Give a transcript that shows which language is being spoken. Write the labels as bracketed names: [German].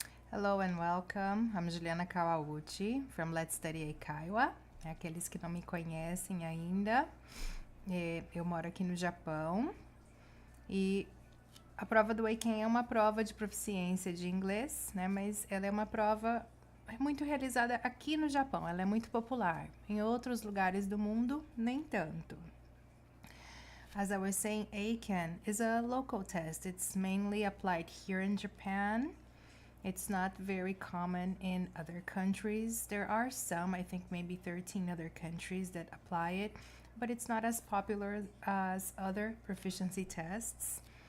[English] Hello and welcome. I'm julianakawauchi from Let's Study Eikaiwa. [Portuguese] Aqueles que não me conhecem ainda, eu moro aqui no Japão e a prova do EIKEN é uma prova de proficiência de inglês, né? Mas ela é uma prova muito realizada aqui no Japão. Ela é muito popular. Em outros lugares do mundo, nem tanto. [English] As I was saying, EIKEN is a local test. It's mainly applied here in Japan. It's not very common in other countries. There are some, I think maybe 13 other countries that apply it, but it's not as popular as other proficiency tests.